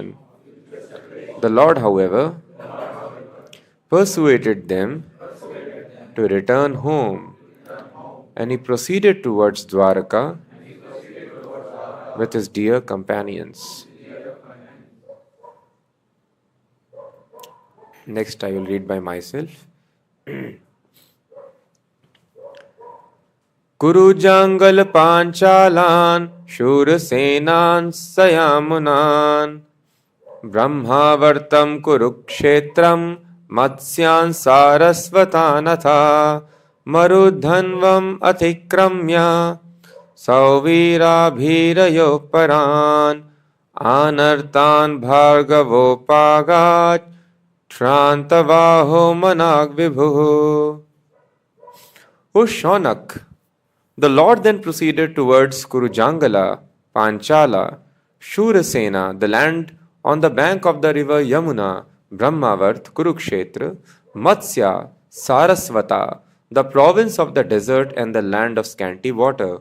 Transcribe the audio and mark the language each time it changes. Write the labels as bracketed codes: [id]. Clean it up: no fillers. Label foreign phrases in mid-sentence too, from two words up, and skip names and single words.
[en] The Lord, however, persuaded them to return home, and he proceeded towards Dwarka with his dear companions. Next, I will read by myself. [sa] कुरु जाङ्गल पाञ्चालान् शूरसेनान् सयामुनान् ब्रह्मावर्तं कुरुक्षेत्रं मत्स्यान् सारस्वतानथ मरुधन्वम् अतिक्रम्य सौवीर परान् आनर्तान् भार्गवोपागात् त्रान्तवाहो मनाग् विभुः. [en] O Shaunak, the Lord then proceeded towards Kurujangala, Panchala, Shurasena, the land on the bank of the river Yamuna, Brahmavart, Kurukshetra, Matsya, Sarasvata, the province of the desert and the land of scanty water.